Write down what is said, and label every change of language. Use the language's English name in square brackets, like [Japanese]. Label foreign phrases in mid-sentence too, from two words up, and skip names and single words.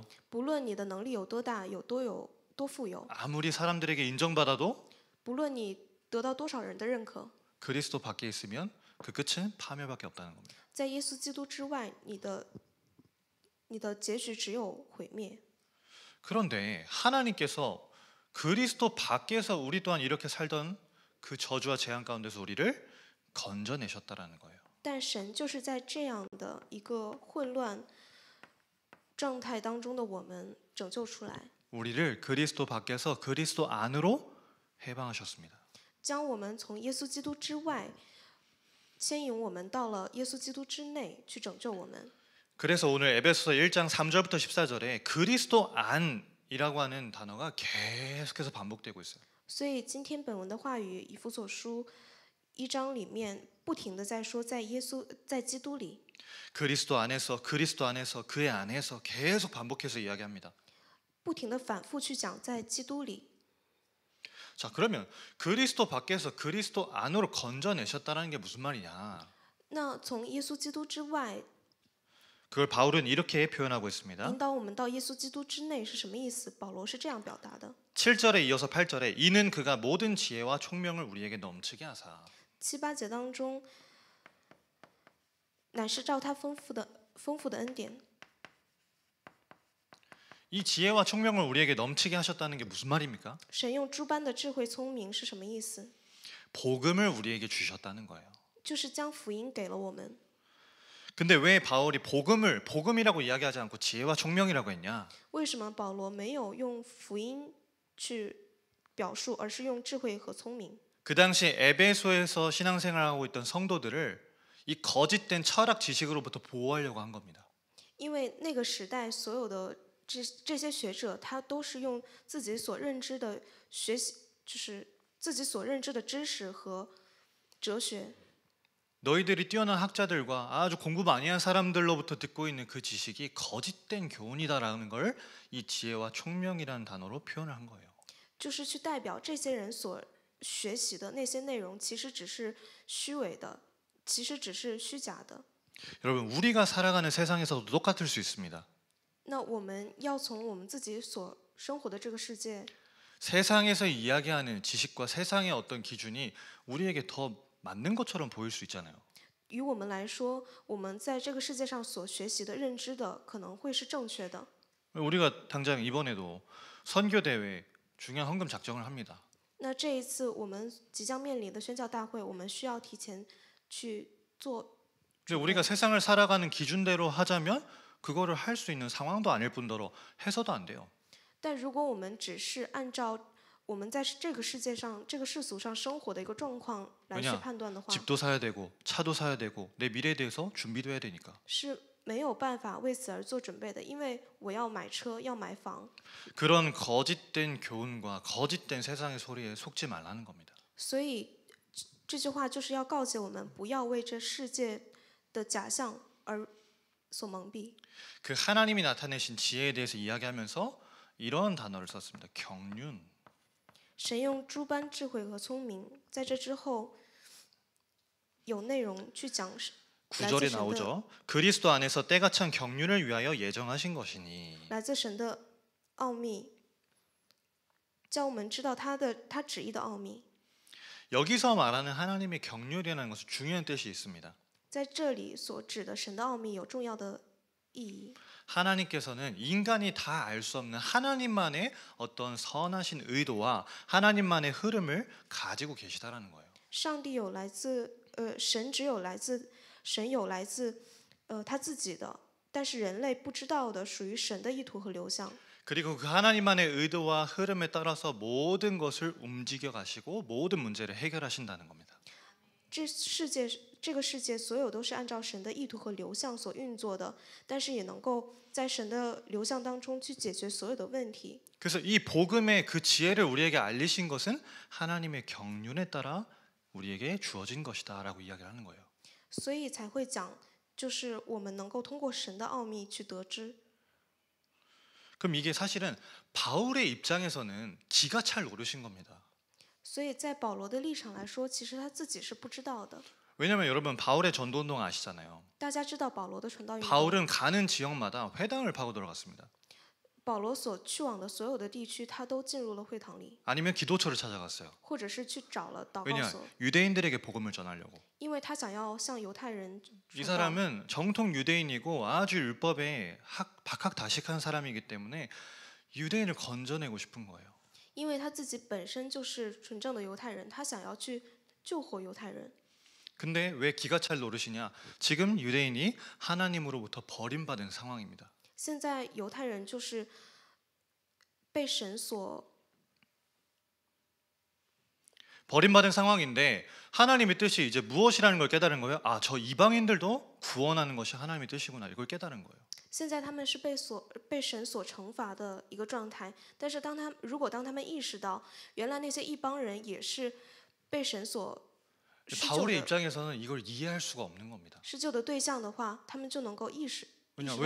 [Chinese] 不论你的能力有多大，有多富有， [Korean] 아무리 사람들에게 인정받아도 [Chinese] 不论你得到多少人的认可， [Korean] 그리스도 밖에 있으면 그 끝은 파멸밖에 없다는 겁니다. [Chinese] 在耶稣基督之外，你的结局只有毁灭。 [Korean] 그런데 하나님께서 그리스도 밖에서 우리 또한 이렇게 살던 그 저주와 재앙 가운데서 우리를 건져내셨다라는 거예요. [Chinese] 但神就是在这样的一个混乱状态当中的我们拯救出来， [Korean] 우리를 그리스도 밖에서 그리스도 안으로 해방하셨습니다. [Chinese] 将我们从耶稣基督之外牵引我们到了耶稣基督之内去拯救我们。 [Korean] 그래서 오늘 에베소서 1장 3절부터 14절에 그리스도 안이라고 하는 단어가 계속해서 반복되고 있어요. [Chinese] 所以今天本文的话语，以弗所书1章里面不停的在说，在基督里， [Korean] 그리스도 안에서 그의 안에서 계속 반복해서 이야기합니다. [Chinese] 不停的反复去讲在基督里。 [Korean] 자, 그러면 그리스도 밖에서 그리스도 안으로 건져내셨다는 게 무슨 말이냐? [Chinese] 那从耶稣基督之外 [Korean] 그걸 바울은 이렇게 표현하고 있습니다. [Chinese] 引导我们到耶稣基督之内是什么意思？保罗是这样表达的。 [Korean] 7절에 이어서 8절에 이는 그가 모든 지혜와 총명을 우리에게 넘치게 하사 [Chinese] 7、8节当中，乃是照他丰富的恩典。 [Korean] 이 지혜와 총명을 우리에게 넘치게 하셨다는 게 무슨 말입니까? [Chinese] 神用诸般的智慧聪明是什么意思？ [Korean] 복음을 우리에게 주셨다는 거예요. [Chinese] 就是将福音给了我们。 [Korean] 근데 왜 바울이 복음이라고 이야기하지 않고 지혜와 총명이라고 했냐? [Chinese] 为什么保罗没有用福音去表述，而是用智慧和聪明？ [Korean] 그 당시 에베소에서 신앙생활하고 있던 성도들을 이 거짓된 철학 지식으로부터 보호하려고 한 겁니다. [Chinese] 因为那个时代所有的这些学者，他都是用自己所认知的学习，就是自己所认知的知识和哲学。 [Korean] 너희들이 뛰어난 학자들과 아주 공부 많이 한 사람들로부터 듣고 있는 그 지식이 거짓된 교훈이다라는 걸 이 지혜와 총명이라는 단어로 표현을 한 거예요. [Chinese] 就是去代表这些人所学习的那些内容，其实只是虚伪的，其实只是虚假的。 [Korean] 여러분 우리가 살아가는 세상에서도 똑같을 수 있습니다. [Chinese] 那我们要从我们自己所生活的这个世界， [Korean] 세상에서 이야기하는 지식과 세상의 어떤 기준이 우리에게 더 맞는 것처럼 보일 수 있잖아요. [Chinese] 于我们来说，我们在这个世界上所学习的、认知的，可能会是正确的。 [Korean] 우리가 당장 이번에도 선교 대회 중요한 헌금 작정을 합니다. [Chinese] 那这一次我们即将面临的宣教大会，我们需要提前去做。 [Korean] 근데 우리가 세상을 살아가는 기준대로 하자면 그거를 할 수 있는 상황도 아닐 뿐더러 해서도 안 돼요. [Chinese] 但如果我们只是按照我们在这个世界上、这个世俗上生活的一个状况来去 [Korean] 왜냐 [Chinese] 判断的话， [Korean] 집도 사야 되고 차도 사야 되고 내 미래에 대해서 준비도 해야 되니까. [Chinese] 是没有办法为此而做准备的，因为我要买车，要买房。 [Korean] 그런 거짓된 교훈과 거짓된 세상의 소리에 속지 말라는 겁니다. [Chinese] 所以这句话就是要告诫我们，不要为这世界的假象而所蒙蔽。 [Korean] 그 하나님이 나타내신 지혜에 대해서 이야기하면서 이런 단어를 썼습니다. 경륜. [Chinese] 神用诸般智慧和聪明，在这之后有内容去讲来自 [Korean] 9절에 [Chinese] 神的 [Korean] 나오죠. 그리스도 안에서 때가 찬 경륜을 위하여 예정하신 것이니. [Chinese] 来自神的奥秘，叫我们知道他旨意的奥秘。 [Korean] 여기서 말하는 하나님의 경륜이라는 것은 중요한 뜻이 있습니다. [Chinese] 在这里所指的神的奥秘有重要的意义。 [Korean] 하나님께서는 인간이 다 알 수 없는 하나님만의 어떤 선하신 의도와 하나님만의 흐름을 가지고 계시다라는 거예요. [Chinese] 上帝有来自神只有来自神有来自他自己的，但是人类不知道的属于神的意图和流向。 [Korean] 그리고 그 하나님만의 의도와 흐름에 따라서 모든 것을 움직여 가시고 모든 문제를 해결하신다는 겁니다. [Chinese] 这个世界所有都是按照神的意图和流向所运作的，但是也能够在神的流向当中去解决所有的问题。 [Korean] 그래서 이 복음의 그 지혜를 우리에게 알리신 것은 하나님의 경륜에 따라 우리에게 주어진 것이다라고 이야기를 하는 거예요. [Chinese] 所以才会讲，就是我们能够通过神的奥秘去得知。 [Korean] 그럼 이게 사실은 바울의 입장에서는 기가 찰 노릇인 겁니다. [Chinese] 所以在保罗的立场来说，其实他自己是不知道的。 [Korean] 왜냐하면 여러분 바울의 전도운동 아시잖아요. [Chinese] 大家知道保罗的传道运动， [Korean] 바울은 가는 지역마다 회당을 파고 들어갔습니다. [Chinese] 保罗所去往的所有的地区，他都进入了会堂里， [Korean] 아니면 기도처를 찾아갔어요. [Chinese] 或者是去找了祷告 [Korean] 왜냐 [Chinese] 所， [Korean] 유대인들에게 복음을 전하려고. [Chinese] 因为他想要向犹太人 [Korean] 이 [Chinese] 传道。 [Korean] 사람은 정통 유대인이고 아주 율법에 박학다식한 사람이기 때문에 유대인을 건져내고 싶은 거예요. [Chinese] 因为他自己本身就是纯正的犹太人，他想要去救活犹太人。 [Korean] 근데 왜 기가 찰 노릇이냐? 지금 유대인이 하나님으로부터 버림받은 상황입니다. [Chinese] 现在犹太人就是被神所 [Korean] 버림받은 상황인데 하나님의 뜻이 이제 무엇이라는 걸 깨달은 거예요. 아, 저 이방인들도 구원하는 것이 하나님의 뜻이구나. 이걸 깨달은 거예요. [Chinese] 现在他们是被神所惩罚的一个状态，但是如果当他们意识到，原来那些异邦人也是被神所施救 [Korean] 바울의 [Chinese] 的 [Korean] 입장에서는 이걸 이해할 수가 없는 겁니다. [Chinese] 施救的对象的话，他们就能够意识 [Korean] 왜냐 [Chinese] 到